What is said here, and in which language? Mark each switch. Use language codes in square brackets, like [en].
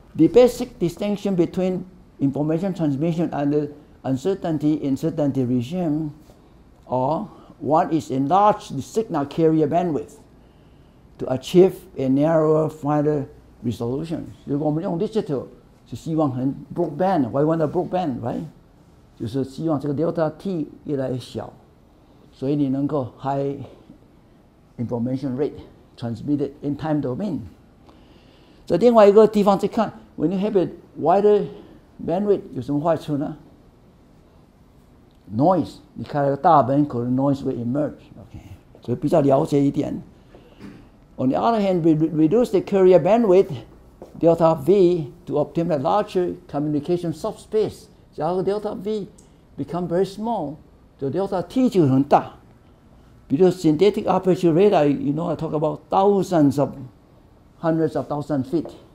[en] The basic distinction between information transmission and the uncertainty in certainty regime are one is enlarge the signal carrier bandwidth to achieve a narrower, finer resolution. [zh] 如果我们用 [en] digital [zh] 是希望很 [en] broadband, why want a broadband, right? [zh] 就是希望这个 [en] delta t [zh] 越来越小，所以你能够 [en] high information rate transmitted in time domain. [zh] 在另外一个地方再看 [en] when you have a wider bandwidth [zh] 有什么坏处呢？ Noise， 你开了个大门，可能 [en] noise will emerge. [zh] Okay， 所以比较了解一点。 [en] On the other hand, we reduce the carrier bandwidth delta V to obtain a larger communication subspace. [zh] 假如 [en] delta V become very small, the delta T [zh] 就很大。比如 [en] synthetic aperture radar, you know, I talk about thousands of, hundreds of thousand feet.